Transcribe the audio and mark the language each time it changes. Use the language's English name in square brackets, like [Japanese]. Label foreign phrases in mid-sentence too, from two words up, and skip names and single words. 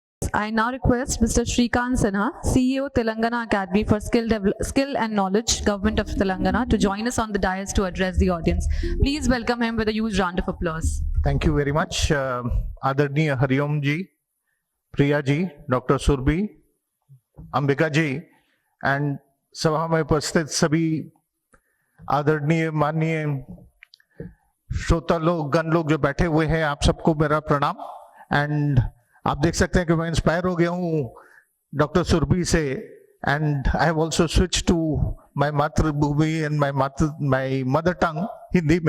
[English] I now request Mr. Shrikant Sinha, CEO Telangana Academy for Skill and Knowledge, Government of Telangana, to join us on the dais to address the audience. Please welcome him with a huge round of applause. Thank you very much. Adarniya Hariom ji, Priya ji, Dr. Surbhi, Ambika ji, [Hindi] and सभा में उपस्थित सभी आदरणीय माननीय श्रोता लोग गण लोग जो बैठे हुए हैं, आप सबको मेरा प्रणाम। एंड आप देख सकते हैं कि मैं इंस्पायर हो गया हूँ डॉक्टर सुरभि से, [English] and I have also switch to my [Hindi] मातृभूमि [English] and my mother tongue [Hindi] हिंदी में।